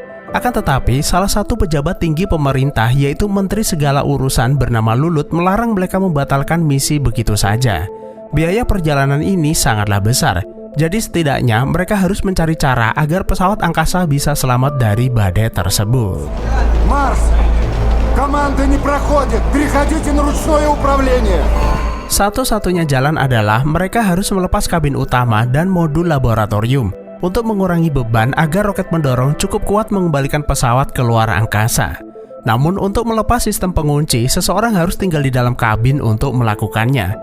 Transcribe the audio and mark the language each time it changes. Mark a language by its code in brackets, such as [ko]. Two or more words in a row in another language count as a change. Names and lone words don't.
[id] Akan tetapi, salah satu pejabat tinggi pemerintah yaitu Menteri Segala Urusan bernama Lulut melarang mereka membatalkan misi begitu saja. Biaya perjalanan ini sangatlah besar, jadi setidaknya mereka harus mencari cara agar pesawat angkasa bisa selamat dari badai tersebut. [ru] Марс! Команда не проходит! Переходите на ручное управление! [id] Satu-satunya jalan adalah mereka harus melepas kabin utama dan modul laboratorium untuk mengurangi beban agar roket mendorong cukup kuat mengembalikan pesawat keluar angkasa. Namun untuk melepas sistem pengunci, seseorang harus tinggal di dalam kabin untuk melakukannya.